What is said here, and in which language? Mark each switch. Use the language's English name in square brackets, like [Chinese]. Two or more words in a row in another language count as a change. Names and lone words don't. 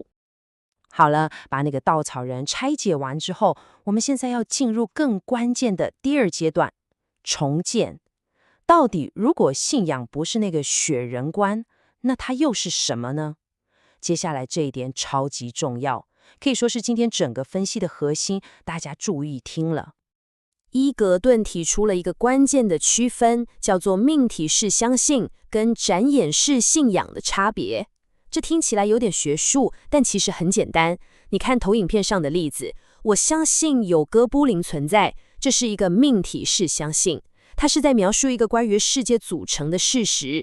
[Chinese] 好了，把那個稻草人拆解完之後，我們現在要進入更關鍵的第二階段，重建。到底如果信仰不是那個雪人觀，那它又是什麼呢？接下來這一點超級重要，可以說是今天整個分析的核心，大家注意聽了。伊格頓提出了一個關鍵的區分，叫做命題式相信跟展演式信仰的差別。這聽起來有點學術，但其實很簡單。你看投影片上的例子，我相信有哥布林存在，這是一個命題式相信，它是在描述一個關於世界組成的事實。